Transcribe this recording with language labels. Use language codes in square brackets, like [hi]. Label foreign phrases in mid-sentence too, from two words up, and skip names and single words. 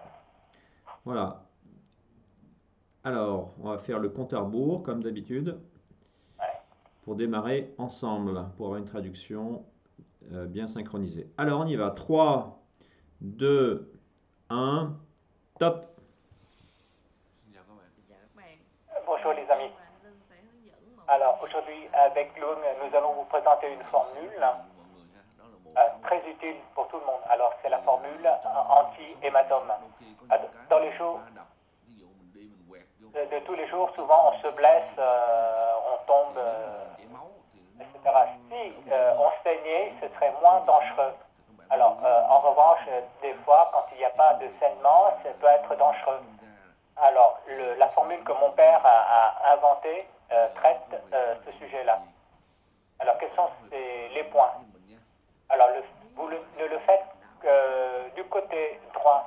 [fr] Voilà. Alors, on va faire le compte à rebours, comme d'habitude, Ouais. pour démarrer ensemble, pour avoir une traduction bien synchronisée. Alors, on y va. 3, 2, 1, top. [vi] Xin chào các bạn. Xin chào các bạn. [fr] Bonjour les amis. [vi] Và anh Lân sẽ hướng dẫn một [fr] Alors [vi] cái [fr] aujourd'hui avec Lung, nous allons vous présenter une formule [vi] Mọi người ha, đó là bộ tháo [fr] très utile pour tout le monde. Alors c'est la formule anti-hématome. [vi] đôi khi có những cái [fr] Dans les jours [vi] va đập, ví dụ mình đi mình quẹt vô [fr] de tous les jours, souvent on se blesse, on tombe, [vi] chảy máu thì nó [fr] etc. Si on saignait, ce serait moins dangereux. Alors en revanche, des fois, quand il n'y a pas de saignement, ça peut être dangereux. Alors la formule que mon père a inventée traite ce sujet-là. Alors quels sont les points? Alors vous ne le faites que du côté droit.